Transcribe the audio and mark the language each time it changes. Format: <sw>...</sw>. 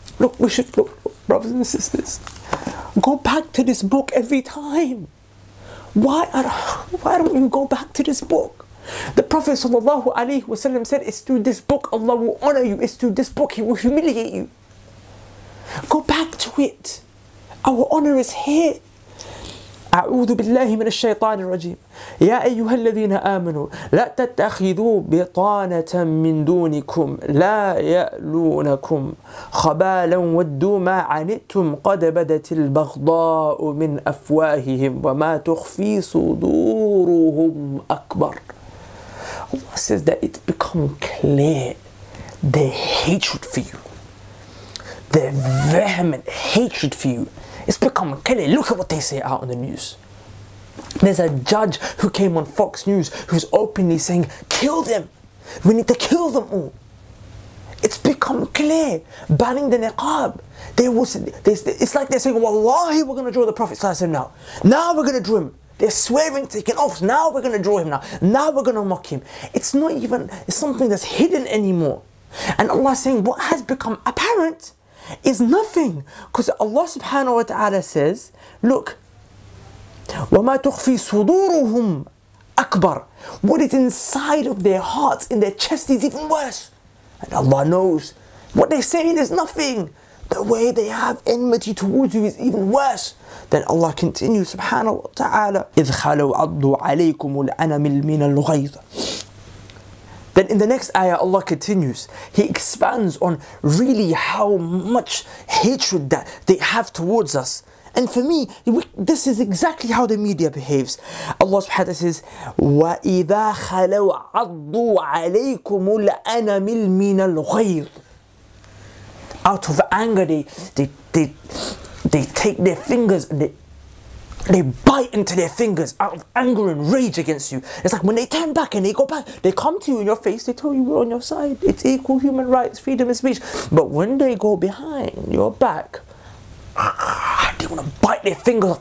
<en>Look, we should look, brothers and sisters. Go back to this book every time. Why don't you go back to this book? The Prophet ﷺ said, it's through this book Allah will honor you. It's through this book He will humiliate you. Go back to it. Our honor is here.</en> <ar>أعوذ بالله من الشيطان الرجيم يا أيها الذين آمنوا لا تتخذوا بطانة من دونكم لا يألونكم خبالا ودوا ما عنتم قد بدت البغضاء من أفواههم وما تخفي صدورهم أكبر.</ar> <en>Allah says that it's become clear their hatred for you, their vehement hatred for you. It's become clear. Look at what they say out on the news. There's a judge who came on Fox News who's openly saying, kill them. We need to kill them all. It's become clear. Banning the niqab. It's like they're saying, Wallahi, we're going to draw the Prophet ﷺ now. Now we're going to draw him. They're swearing, taking oaths. Now we're going to draw him now. Now we're going to mock him. It's not even, it's something that's hidden anymore. And Allah is saying what has become apparent is nothing. Because Allah</en> <ar>subhanahu wa ta'ala</ar> <en>says, look,</en> <ar>وَمَا تُخْفِي صُدُورُهُمْ أَكْبَرُ.</ar> <en>What is inside of their hearts, in their chest, is even worse. And Allah knows. What they're saying is nothing. The way they have enmity towards you is even worse. Then Allah continues,</en> <ar>subhanahu wa ta'ala, إِذْ خَلَوْا عَضُّوا عَلَيْكُمُ الْأَنَمِ مِنَ الْغَيْظِ.</ar> <en>Then in the next ayah, Allah continues. He expands on really how much hatred that they have towards us. And for me, this is exactly how the media behaves.</en> <ar>Allah subhanahu wa ta'ala says, وَإِذَا خَلَوْا عَضُّوا عَلَيْكُمُ الْأَنَمِ مِنَ الْغَيْظِ.</ar> <en>Out of anger, they take their fingers and they bite into their fingers out of anger and rage against you. It's like when they turn back and they go back, they come to you in your face, they tell you we're on your side. It's equal human rights, freedom of speech. But when they go behind your back, they want to bite their fingers off.</en>